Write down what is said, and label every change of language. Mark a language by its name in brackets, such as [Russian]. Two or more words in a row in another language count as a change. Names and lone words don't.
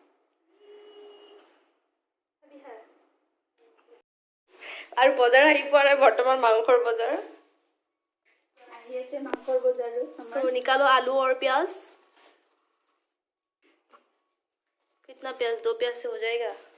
[Assamese] আৰু বজাৰ আহি পোৱা নাই বৰ্তমান মাংসৰ বজাৰ আহি আছে মাংসৰ বজাৰো [Hindi] निकालो आलू और प्याज कितना प्याज 2 प्याज से हो जाएगा